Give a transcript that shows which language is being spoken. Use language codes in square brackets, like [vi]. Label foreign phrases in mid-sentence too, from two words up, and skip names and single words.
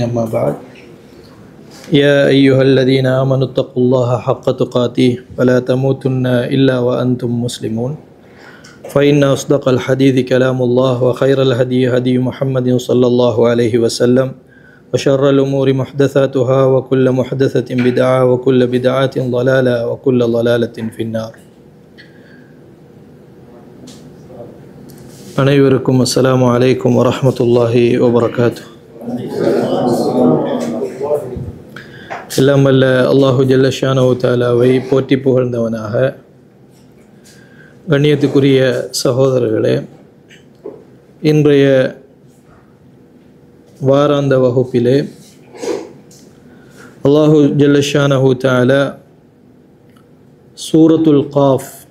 [ar] أما بعد، يا أيها الذين آمنوا اتقوا الله حق تقاته ولا تموتن إلا وأنتم مسلمون. فإن أصدق الحديث كلام الله وخير الهدي هدي محمد صلى الله عليه وسلم وشر الأمور محدثاتها وكل محدثة بدعة وكل بدعة ضلالة وكل ضلالة في النار. [ta] அனைவருக்கும் [ar] السلام عليكم ورحمة الله وبركاته. [ta] எல்லாம் வல்ல [ar] الله جل شأنه تعالى [ta] போற்றி புகழ்ந்தவனாக, கண்ணியத்துக்குரிய சகோதரர்களே, இன்றைய வாராந்த வகுப்பிலே [ar] الله جل شأنه تعالى [ta] சூரத்துல் காஃப்